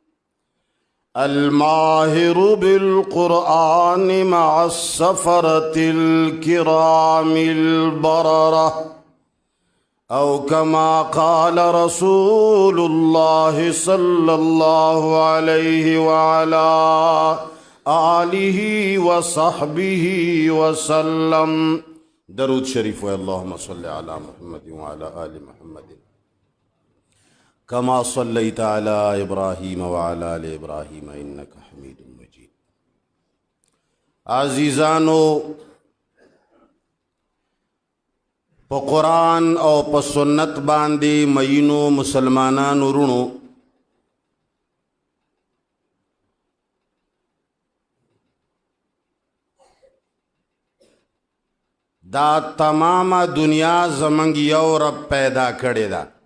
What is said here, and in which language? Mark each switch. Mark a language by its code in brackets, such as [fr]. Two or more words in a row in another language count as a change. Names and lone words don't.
[ar] الماهر بالقرآن مع السفرة الكرام البررة أو كما قال رسول الله صلى الله عليه وعلى آله وصحبه وسلم [ps] درود شريف [ar] اللهم صل على محمد وعلى آل محمد كما صليت على إبراهيم وعلى آل إبراهيم إنك حميد مجيد. [ps] عزیزانو په قرآن او په سنت باندې مینو مسلمانانو رونو دا تمام دنیا زمنګ یو رب پیدا کړی دا